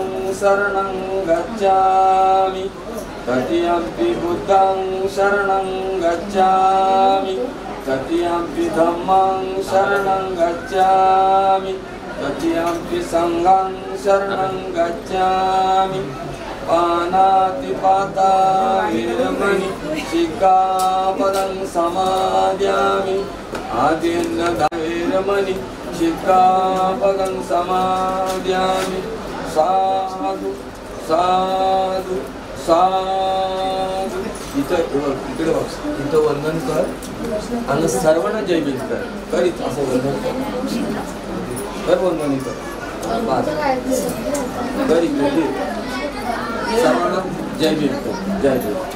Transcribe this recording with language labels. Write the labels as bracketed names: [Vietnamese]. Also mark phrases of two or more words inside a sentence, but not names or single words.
[Pali] शरणं गच्छामि तृतीयंपि बुद्धं शरणं गच्छामि तृतीयंपि धम्मं शरणं गच्छामि तृतीयंपि संघं शरणं गच्छामि पानातिपाता वीरमणि शिक्खापदं समादयामि आदिन्नवीरमणि शिक्खापदं समादयामि साधु साधु साधु [Marathi] इकडे बघ इथं वंदन कर आणि सर्वांना जय भीम कर इथं असं वंदन कर वंदन इथं कर इकडे सर्वांना जय भीम कर जय भीम